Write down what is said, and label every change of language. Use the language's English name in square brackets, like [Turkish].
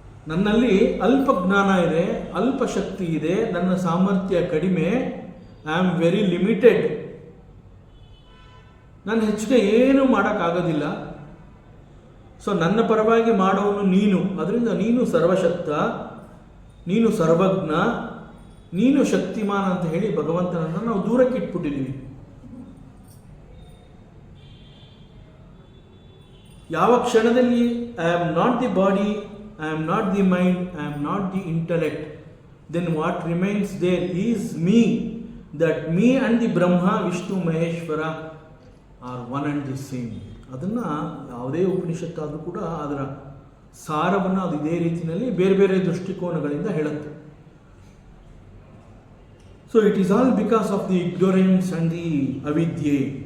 [Kannada] ನನ್ನಲ್ಲಿ ಅಲ್ಪ ಜ್ಞಾನ ಇದೆ, ಅಲ್ಪ ಶಕ್ತಿ ಇದೆ, ನನ್ನ ಸಾಮರ್ಥ್ಯ ಕಡಿಮೆ, [English] I am very limited, [Kannada] ನಾನು ಹೆಚ್ಚಿಗೆ ಏನೂ ಮಾಡೋಕ್ಕಾಗೋದಿಲ್ಲ. ಸೊ ನನ್ನ ಪರವಾಗಿ ಮಾಡೋನು ನೀನು, ಅದರಿಂದ ನೀನು ಸರ್ವಶಕ್ತ, ನೀನು ಸರ್ವಜ್ಞ, ನೀನು ಶಕ್ತಿಮಾನ್ ಅಂತ ಹೇಳಿ ಭಗವಂತನನ್ನು ನಾವು ದೂರಕ್ಕೆ ಇಟ್ಬಿಟ್ಟಿದ್ದೀವಿ. ಯಾವ ಕ್ಷಣದಲ್ಲಿ [English] I am not the body, I am not the mind, I am not the intellect, then what remains there is me. That me and the Brahma, Vishnu, Maheshwara are one and the same. [Kannada] ಅದನ್ನು ಯಾವುದೇ ಉಪನಿಷತ್ತಾದರೂ ಕೂಡ ಅದರ ಸಾರವನ್ನು ಅದು ಇದೇ ರೀತಿಯಲ್ಲಿ ಬೇರೆ ಬೇರೆ ದೃಷ್ಟಿಕೋನಗಳಿಂದ ಹೇಳುತ್ತೆ. [English] So it is all because of the ignorance and the ಅವಿದ್ಯೆ.